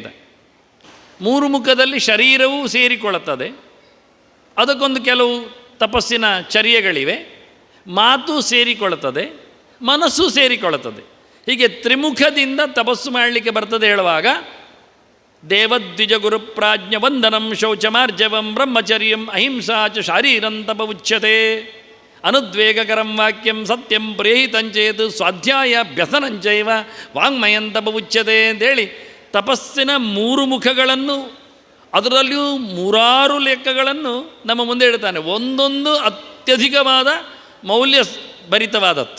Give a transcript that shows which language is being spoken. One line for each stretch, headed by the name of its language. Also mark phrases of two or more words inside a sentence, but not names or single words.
Kannada: 3 ಮುಖದಲ್ಲಿ ಶರೀರವೂ ಸೇರಿಕೊಳ್ಳುತ್ತದೆ, ಅದಕ್ಕೊಂದು ಕೆಲವು ತಪಸ್ಸಿನ ಚರ್ಯೆಗಳಿವೆ, ಮಾತು ಸೇರಿಕೊಳ್ಳುತ್ತದೆ, ಮನಸ್ಸು ಸೇರಿಕೊಳ್ಳುತ್ತದೆ. ಹೀಗೆ ತ್ರಿಮುಖದಿಂದ ತಪಸ್ಸು ಮಾಡಲಿಕ್ಕೆ ಬರ್ತದೆ ಹೇಳುವಾಗ
Sanskrit: ದೇವದ್ವಿಜ ಗುರುಪ್ರಾಜ್ಞ ವಂದನಂ ಶೌಚಮಾರ್ಜವಂ ಬ್ರಹ್ಮಚರ್ಯಂ ಅಹಿಂಸಾ ಚ ಶಾರೀರಂ ತಪ ಉಚ್ಯತೆ ಅನುದ್ವೇಗಕರಂ ವಾಕ್ಯಂ ಸತ್ಯಂ ಪ್ರೇಹಿತಂಚೇತು ಸ್ವಾಧ್ಯಾಯ ವ್ಯಸನಂಚೈವ ವಾಂಗ್ಮಯಂ ತಪ ಉಚ್ಯತೆ
Kannada: ಅಂತೇಳಿ ತಪಸ್ಸಿನ 3 ಮುಖಗಳನ್ನು, ಅದರಲ್ಲಿಯೂ 3 ಲೆಕ್ಕಗಳನ್ನು ನಮ್ಮ ಮುಂದೆ ಇಡ್ತಾನೆ. ಒಂದೊಂದು ಅತ್ಯಧಿಕವಾದ ಮೌಲ್ಯ ಭರಿತವಾದದ್ದು.